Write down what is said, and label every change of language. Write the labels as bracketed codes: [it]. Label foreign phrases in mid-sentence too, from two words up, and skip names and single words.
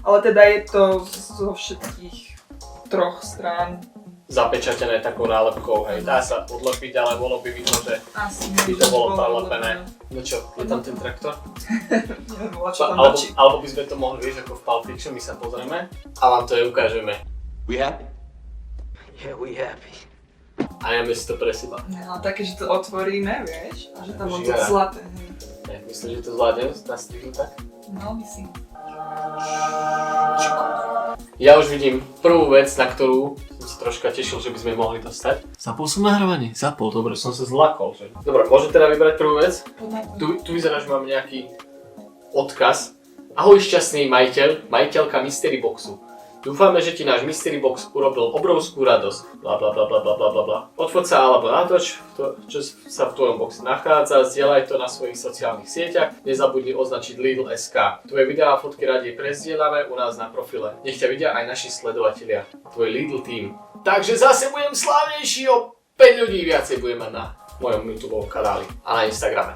[sk] Ale teda je to zo všetkých 3 strán. Zapečatené takou nálepkou, hej, dá sa odlepiť, ale bolo by vidno, že Asi by to bolo prelepené. No čo, je tam ten traktor? Neviem, čo tam nači. Alebo by sme to mohli, vieš, ako v Pulp Fiction, my sa pozrieme a vám to aj ukážeme. [en] We happy? Yeah, we happy. [sk] A jeme si to pre seba. No, také, že to otvoríme, vieš, a že tam bolo to Žiara. zlaté. Hej. Myslíš, že to zvládnem na strihu tak? No, myslím. Ja už vidím prvú vec, na ktorú som sa troška tešil, že by sme mohli dostať. Zapol som nahrávanie? Zapol, dobre, som sa zlakol. Že? Dobre, môžem teda vybrať prvú vec? Tu vyzerá, že mám nejaký odkaz. Ahoj šťastný majiteľka Mystery Boxu. Dúfame, že ti náš Mystery Box urobil obrovskú radosť. Bla bla bla bla bla bla bla. Odfoť sa alebo natoč, čo sa v tvojom boxe nachádza, zdieľaj to na svojich sociálnych sieťach, nezabudni označiť Lidl.sk. Tvoje videá a fotky radi prezdielame u nás na profile. Nech ťa vidia aj naši sledovatelia, tvoj Lidl team. Takže zase budem slávnejší, o 5 ľudí viacej budem mať na mojom YouTube kanáli a na Instagrame.